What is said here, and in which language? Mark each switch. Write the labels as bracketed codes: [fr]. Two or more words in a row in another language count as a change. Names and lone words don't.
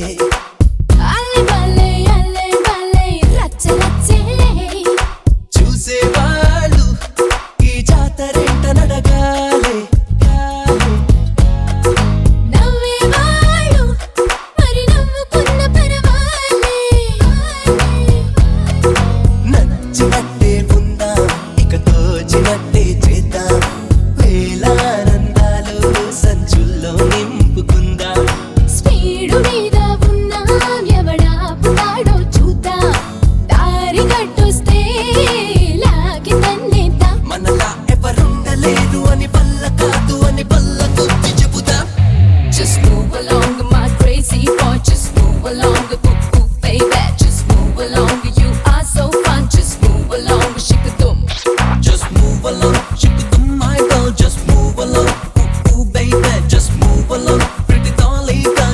[te] అల్లే బల్లే, రచ్చలే. చూసేవాళ్ళు ఈ జాతరేంట నడగాలే. నవ్వేవాళ్ళు మరి నవ్వుకున్న పరవాలే. నచ్చినట్టే ఉందాం, ఇక తోచినట్టే చేద్దాం. వేలానందాలు సంచుల్లో నింపుకుందాం. స్పీడు మీద ఉన్నాం, ఎవడాపుతాడో చూద్దాం. దారి గట్టొస్తే లాగి తన్నేద్దాం. మనలా ఎవరుండలేరు అని బల్ల కాదు అని బల్ల కొద్ది చెబుదాం. [en] Just move along, my crazy boy. Just move along, ooh, baby. Just move along, you are so fun. Just move along, shikadum. Just move along, shikadum, my girl. Just move along, ooh, ooh, baby. Just move along, pretty dolly girl.